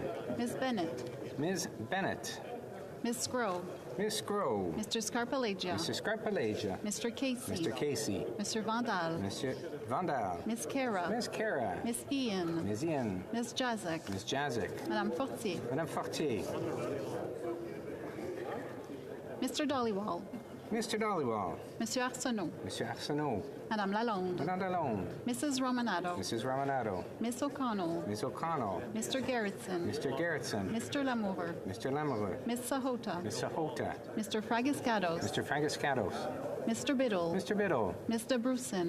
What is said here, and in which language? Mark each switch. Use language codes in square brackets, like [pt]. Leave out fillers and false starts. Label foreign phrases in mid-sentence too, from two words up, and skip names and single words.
[en] Ms. Bennett. Ms. Bennett. Ms. Scrow. Ms. Scrow. Mr. Scarpalegia. Mr. Scarpalegia. Mr. Casey. Mr. Casey. Mr. Vandal. Mr. Vandal. Ms. Kara. Ms. Kara. Ms. Ian. Ms. Ian. Ms. Jazek. Ms. Jazek. Madame Fortier. Madame Fortier. Mr. Dollywall. Mr. Dollywall. Monsieur Arsenault. Monsieur Arsenault. Madame Lalonde. Madame Lalonde. Mrs. Romanado. Mrs. Romanado. Miss O'Connell. Miss O'Connell. Mr. Gerritsen. Mr. Gerritsen. Mr. Lamour. Mr. Lamour. Miss Sahota. Miss Sahota. Mr. Fragiscados. Mr. Fragiscados. Mr. Biddle. Mr. Biddle. Mr. Bruson.